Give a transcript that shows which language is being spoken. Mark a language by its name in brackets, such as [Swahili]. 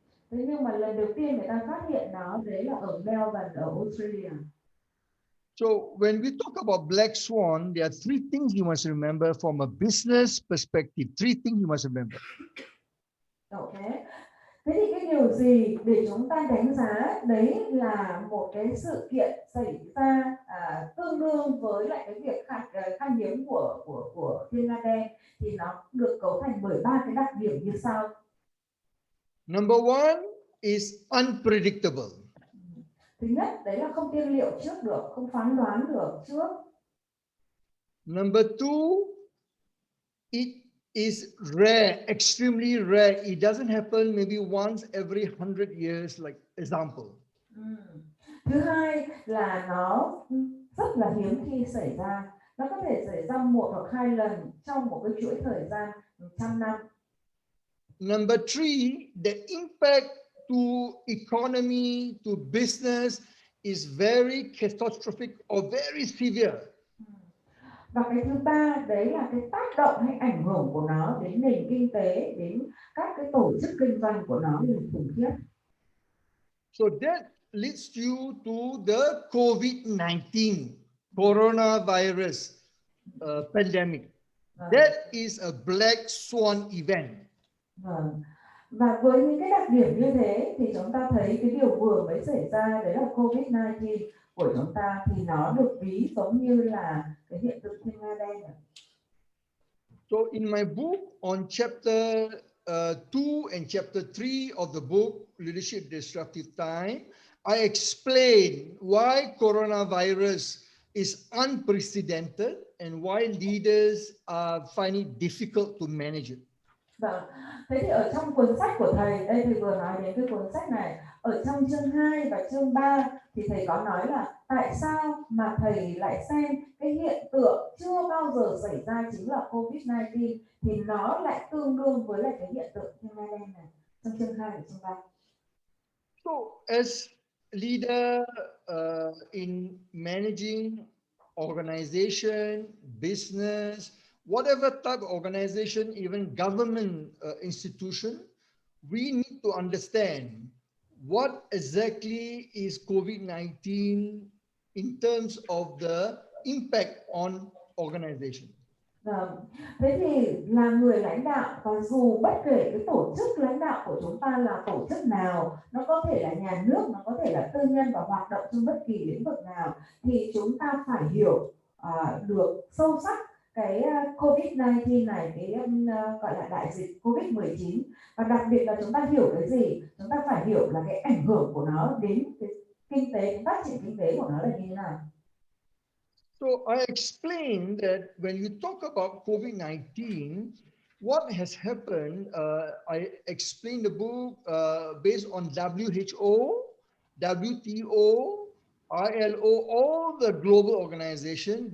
[Vietnamese] Thế nhưng mà lần đầu tiên người ta phát hiện nó đấy là ở Melbourne, ở Australia. [English] So when we talk about black swan, there are three things you must remember from a business perspective. Three things you must remember. Okay. [Vietnamese] Thế thì cái điều gì để chúng ta đánh giá đấy là một cái sự kiện xảy ra tương đương với lại cái việc khan hiếm của thiên nga đen, thì nó được cấu thành bởi 3 cái đặc điểm như sau. [English] Number one is unpredictable. [Vietnamese] Thứ nhất, đấy là không tiên liệu trước được, không phán đoán được trước. [English] Number two, it is rare, extremely rare. It doesn't happen maybe once every 100 years, like example. [Vietnamese] Thứ hai là nó rất là hiếm khi xảy ra. Nó có thể xảy ra 1 hoặc 2 lần trong một cái chuỗi thời gian 100 năm. [English] Number three, the impact to economy, to business is very catastrophic or very severe. [Vietnamese] Và cái thứ ba đấy là cái tác động hay ảnh hưởng của nó đến nền kinh tế, đến các cái tổ chức kinh doanh của nó là khủng khiếp. [English] So that leads you to the COVID-19 coronavirus pandemic. That is a black swan event. [Vietnamese] Và với những cái đặc điểm như thế thì chúng ta thấy cái điều vừa mới xảy ra đấy là COVID-19 của chúng ta thì nó được ví giống như là cái hiện tượng thiên nga đen. [English] So in my book on chapter 2 and chapter 3 of the book Leadership Disruptive Time, I explain why coronavirus is unprecedented and why leaders find it difficult to manage it. [Vietnamese] Vâng. Thế thì ở trong cuốn sách của thầy, đây thầy vừa nói đến cái cuốn sách này, ở trong chương 2 và chương 3 thì thầy có nói là tại sao mà thầy lại xem cái hiện tượng chưa bao giờ xảy ra chính là COVID-19 thì nó lại tương đương với lại cái hiện tượng thiên nga đen này trong chương 2 và chương 3. [English] So as leader in managing organization, business, whatever type of organization, even government institution, we need to understand what exactly is COVID-19 in terms of the impact on organization. [Vietnamese] Thế thì là người lãnh đạo, và dù bất kể cái tổ chức lãnh đạo của chúng ta là tổ chức nào, nó có thể là nhà nước, nó có thể là tư nhân và hoạt động trong bất kỳ lĩnh vực nào, thì chúng ta phải hiểu được sâu sắc cái COVID-19 này, cái gọi là đại dịch COVID-19, và đặc biệt là chúng ta hiểu cái gì? Chúng ta phải hiểu là cái ảnh hưởng của nó đến cái kinh tế, cái phát triển kinh tế của nó là như thế nào. [English] So I explained that when you talk about COVID-19, what has happened, I explained the book based on WHO, WTO, ILO, all the global organizations.